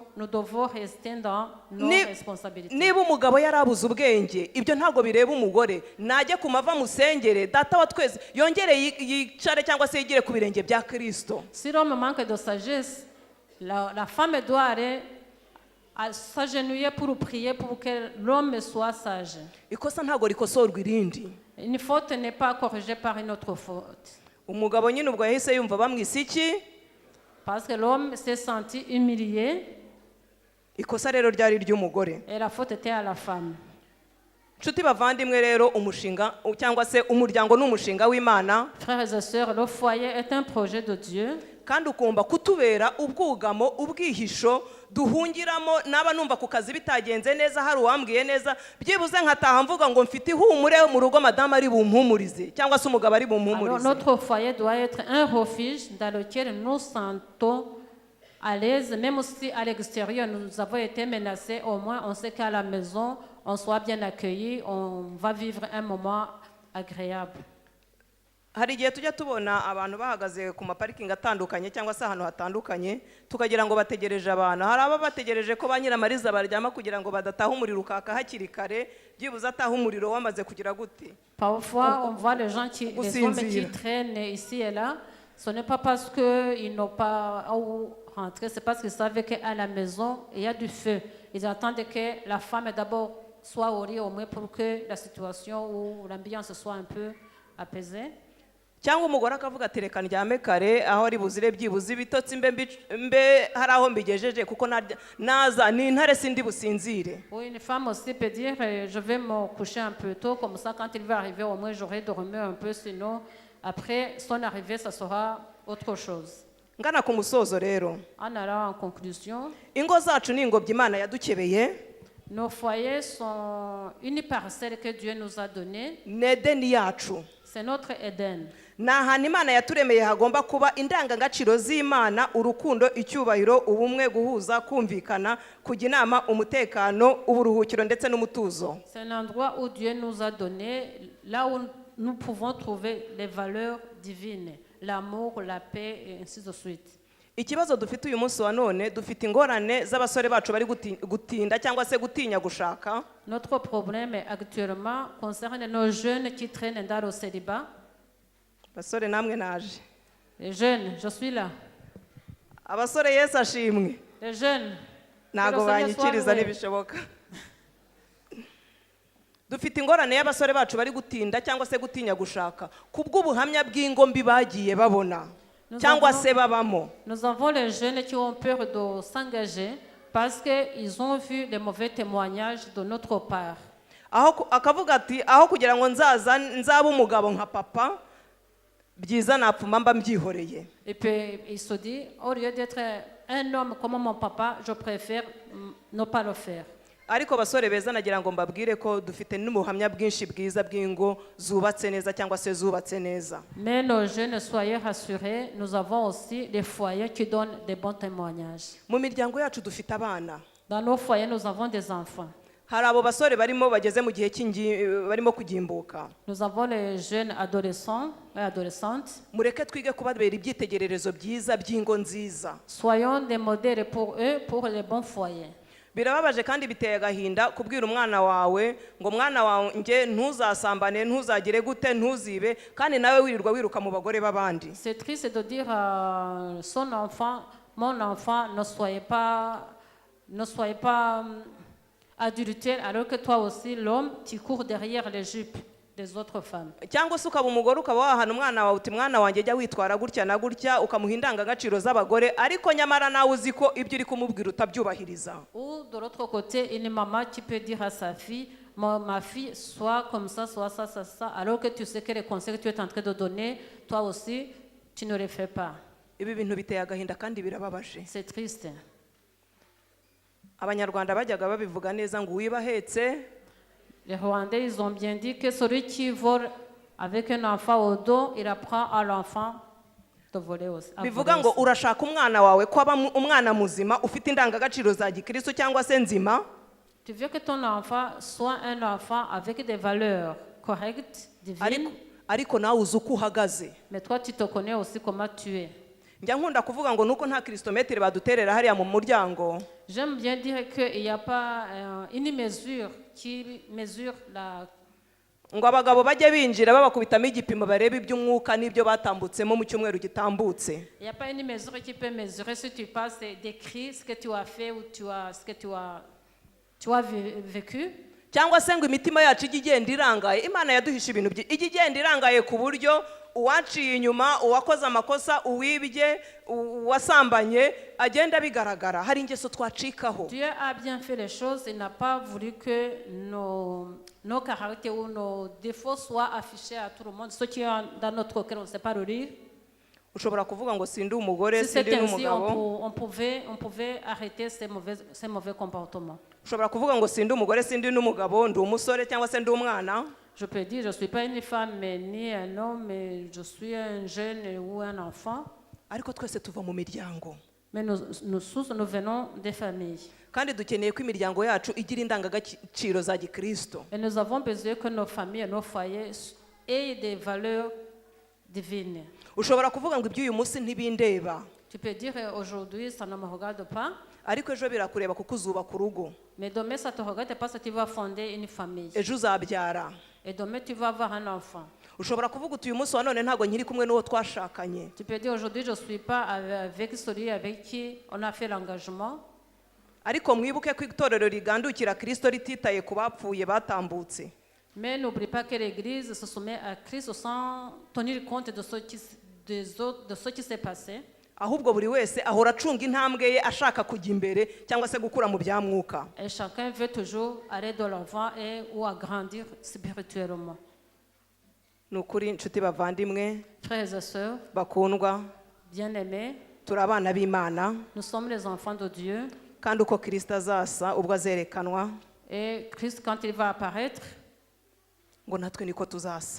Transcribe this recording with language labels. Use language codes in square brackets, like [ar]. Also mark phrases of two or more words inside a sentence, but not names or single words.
[fr] Nous devons rester dans nos responsabilités. [rw] Niba umugabo yarabuze ubwenge ibyo ntago bireba umugore najye kumava musengere data wa twese yongere yicare cyangwa se yigire ku birenge bya Kristo. [fr] Si l'homme manque de sagesse, la femme doit aller à s'agenouiller pour prier pour que l'homme soit sage. [rw] Ikosa ntago rikosorwa irindi. [fr] Une faute n'est pas corrigée par une autre faute. [rw] Umugabo nyine ubwo yahise yumva bamwise iki? [fr] Parce que l'homme s'est senti humilié. [rw] Ikosa rero ryari ry'umugore. [fr] Et la faute était à la femme. [rw] Nshuti bavandimwe rero umushinga cyangwa se umuryango n'umushinga w'Imana. [fr] Frères et sœurs, le foyer est un projet de Dieu. [rw] Kandi ukumva kutubera ubwugamo ubwihisho duhungiramo naba numva ku kazi bitagenze neza hari uwambwiye neza byibuze nkataha mvuga ngo mfite ihumure mu rugo madame ari bumpumurize cyangwa se umugabo ari bumpumurize. [fr] Notre foyer doit être un refuge dans lequel nous sentons à l'aise, même si à l'extérieur nous avons été menacés, au moins on sait qu'à la maison on soit bien accueillis, on va vivre un moment agréable. [rw] Hari igihe tujya tubona abantu bahagaze ku maparikingi atandukanye cyangwa se ahantu hatandukanye tukagira ngo bategereje abantu. Hari aba bategereje ko ba nyiramariza baryama kugira ngo badataha umuriro ukaka hakiri kare byibuze ataha umuriro wamaze kugira gute. [fr] Parfois on voit les gens les hommes qui traînent ici et là. Ce n'est pas parce qu'ils n'ont pas où rentrer, c'est parce qu'ils savaient qu'à la maison il y a du feu. Ils attendent que la femme d'abord soit au lit au moins pour que la situation ou l'ambiance soit un peu apaisée. [rw] Cyangwa umugore akavuga ati reka ndyame kare aho ari buzire byibuze ibitotsi mbe hari aho mbigejeje kuko naza ni intare sindi businzire. [fr] Oui, une femme aussi peut dire je vais me coucher un peu tôt comme ça quand il va arriver au moins j'aurai dormi un peu sinon après son arrivée ça sera autre chose. [rw] Ngana ku musozo rero. [fr] En allant en conclusion, [rw] ingo zacu ni ingobyi Imana yadukebeye. [fr] Nos foyers sont une parcelle que Dieu nous a donnée. [rw] Nedeni yacu. [fr] C'est notre Eden. [rw] N'ahantu Imana yaturemeye hagomba kuba indangagaciro z'Imana, urukundo, icyubahiro, ubumwe, guhuza, kumvikana, kujya inama, umutekano, uburuhukiro ndetse n'umutuzo. [fr] C'est un endroit où Dieu nous a donné, là où nous pouvons trouver les valeurs divines, l'amour, la paix et ainsi de suite. [rw] Ikibazo dufite uyu munsi wa none dufite ingorane z'abasore bacu bari gutinda cyangwa se gutinya gushaka. [fr] Notre problème actuellement concerne nos jeunes qui traînent dans le célibat. [rw] Basore namwe naje. [fr] Les jeunes, je suis là. [rw] Abasore Yesu ashimwe. [fr] Les jeunes. [rw] Nago banyikiriza n'ibishoboka. Dufite ingorane y'abasore bacu bari gutinda cyangwa se gutinya gushaka kubw'ubuhamya bw'ingo mbi bagiye babona. [fr] Nous avons les jeunes qui ont peur de s'engager parce qu'ils ont vu les mauvais témoignages de notre part. [rw] Akavuga ati aho kugira ngo nzaba umugabo nka papa byiza napfuma mba mbyihoreye. [fr] Et puis il se dit au lieu d'être un homme comme mon papa, je préfère ne pas le faire. [rw] Ariko basore beza nagira ngo mbabwire ko dufite n'ubuhamya bwinshi bwiza bw'ingo zubatse neza cyangwa se zubatse neza. [fr] Mais nos jeunes, soyez rassurés, nous avons aussi des foyers qui donnent des bons témoignages. [rw] Mu miryango yacu dufite abana. [fr] Dans nos foyers, nous avons des enfants. [rw] Hari abo basore barimo bageze mu gihe barimo kugimbuka. [fr] Nous avons les jeunes adolescents et adolescentes. [rw] Mureke twige kubabera ibyitegererezo byiza by'ingo nziza. [fr] Soyons des modèles pour eux, pour les bons foyers. [rw] Birababaje kandi biteye agahinda kubwira umwana wawe ngo mwana wanjye ntuzasambane ntuzagire gute ntuzibe kandi nawe wirirwa wiruka mu bagore babandi. [fr] C'est triste de dire à son enfant, mon enfant, ne soyez pas adultère alors que toi aussi l'homme tu cours derrière les jupes des autres femmes. [rw] cyangwa se ukaba umugore ukaba wahana umwana wawe uti mwana wanjye jya witwara gutya na gutya ukamuha indangagaciro z'abagore ariko nyamara nawe uzi ko ibyo uri kumubwira utabyubahiriza. [fr] Ou de l'autre côté, une maman qui peut dire à sa fille, ma fille, soit comme ça, soit ça, alors que tu sais que les conseils que tu es en train de donner, toi aussi, tu ne les fais pas. [rw] Ibi bintu biteye agahinda kandi birababaje. [fr] C'est triste. [rw] Abanyarwanda bajyaga babivuga neza ngo uwibahetse. [fr] Les Rwandais, ils ont bien dit que celui qui vole avec un enfant au dos, il apprend à l'enfant de voler aussi. [rw] Bivuga ngo urashaka umwana wawe ko aba umwana muzima ufite indangagaciro za gikristo cyangwa se nzima. [fr] Tu veux que ton enfant soit un enfant avec des valeurs correctes, divines. [rw] Ariko nawe uzi uko uhagaze. [fr] Mais toi, tu te connais aussi comment tu es. [rw] Njya nkunda kuvuga ngo nuko nta kristometri baduterera hariya mu muryango. [fr] J'aime bien dire qu'il n'y a pas une mesure qui mesure la... [rw] ngo abagabo bajye binjira babakubitamo igipimo barebe iby'umwuka n'ibyo batambutsemo mu cyumweru gitambutse. [fr] Il n'y a pas une mesure qui peut mesurer si tu passes d'écrire ce que tu as fait ou ce que tu as vécu. [rw] Cyangwa se ngo imitima yacu ijye igenda irangaye. Imana yaduhisha ibintu ijye igenda irangaye ku buryo uwaciye inyuma, uwakoze amakosa, uwibye, uwasambanye agenda bigaragara. Hari ingeso twacikaho. [fr] Dieu a bien fait les choses, il n'a pas voulu que nos caractères ou nos défauts soient affichés à tout le monde. Ceux qui ont dans notre cœur, on ne sait pas le lire. [rw] Ushobora kuvuga ngo sindi umugore, [fr] Si [rw] sindi [fr] c'était ainsi, [rw] n'umugabo. [fr] on pouvait arrêter ces mauvais comportements. [rw] Ushobora kuvuga ngo sindi umugore, sindi n'umugabo, ndi umusore cyangwa se ndi umwana. [fr] Je peux dire, je ne suis pas une femme, mais ni un homme, mais je suis un jeune ou un enfant. [rw] Ariko twese tuva mu miryango. [fr] Mais nous venons des familles. [rw] Kandi dukeneye ko imiryango yacu igira indangagaciro za gikristo. [fr] Et nous avons besoin que nos familles et nos foyers aient des valeurs divines. [rw] Ushobora kuvuga ngo iby'uyu munsi ntibindeba. [fr] Tu peux dire aujourd'hui, ça ne me regarde pas. [rw] Ariko ejo birakureba kuko uzubaka urugo. [fr] Mais demain, ça te regarde parce que tu vas fonder une famille. [rw] Ejo uzabyara. [fr] Et demain, tu vas avoir un enfant. [rw] Ushobora kuvuga uti uyu munsi wa none ntabwo nkiri kumwe n'uwo twashakanye. [fr] Tu peux dire aujourd'hui, je ne suis pas avec celui avec qui on a fait l'engagement. [rw] Ariko mwibuke ko itorero rigandukira Kristo rititaye ku bapfuye batambutse. [fr] Mais n'oublie pas que l'Église se soumet à Christ sans tenir compte de ce qui s'est passé. [rw] Ahubwo buri wese ahora acunga intambwe ye ashaka kujya imbere cyangwa se gukura mu bya mwuka. [fr] Et chacun veut toujours aller de l'avant ou agrandir spirituellement. [rw] Nukuri inshuti bavandimwe [fr] Frères et sœurs, [rw] bakundwa, [fr] bien-aimés, [rw] turi abana b'Imana [fr] nous sommes les enfants de Dieu. [rw] kandi uko Kristo azasa ubwo azerekanwa [fr] Et Christ, quand il va apparaître, [rw] ngo natwe niko tuzasa.